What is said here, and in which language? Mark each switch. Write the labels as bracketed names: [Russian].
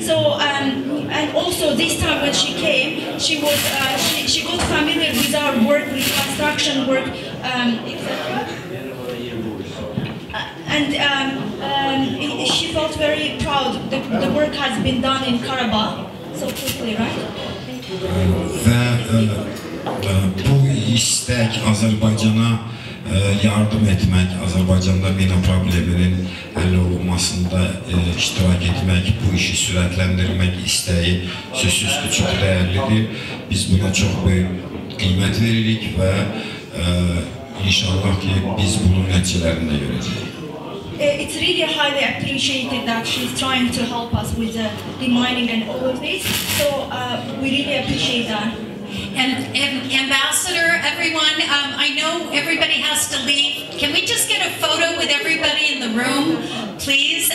[English] So, and also this time when she came, she got familiar with our work, with construction work, etc. And she felt very proud. The work has been done in Karabakh so quickly, right? [Azerbaijani] Və bu istək Azərbaycana yardım etmək, Azərbaycanda mina probleminin həll olunmasında iştirak etmək, bu işi sürətləndirmək istəyi sözsüz ki, çox dəyərlidir. Biz buna çox böyük qiymət veririk və inşallah ki, biz bunun nəticələrini də görəcəyik. [English] It's really highly appreciated that she's trying to help us with the demining and all of this. So we really appreciate that. And Ambassador, everyone, I know everybody has to leave. Can we just get a photo with everybody in the room, please?